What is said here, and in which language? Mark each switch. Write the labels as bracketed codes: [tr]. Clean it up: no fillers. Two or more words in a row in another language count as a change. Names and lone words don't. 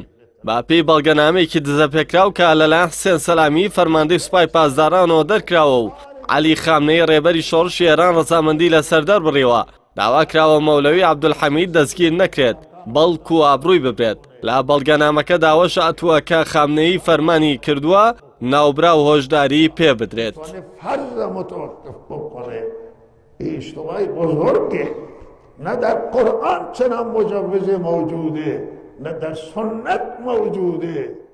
[ckb] با پێی بەڵگەنامەیەکی دزەپێکراو کە لەلایەن حسێن سەلامی فەرماندەی سوپای پاسدارانەوە دەرکراوە و عەلی خامنەی ڕێبەری شۆڕشی ئێران ڕەزامەندی لەسەر دەربڕیەوە، داوا کراوە مەولەوی عەبدولحەمید دەستگیر نەکرێت بەڵکو ئابڕووی ببرێت. لە بەڵگەنامەکە داوەش ئەتووە کە خامنەیی فەرمانی کردووە ناوبرا و هۆشداری پێ بدرێت. [fa] اشتباهی بزرگه، نه در قرآن چنان مجوز موجوده، نه در سنت موجوده.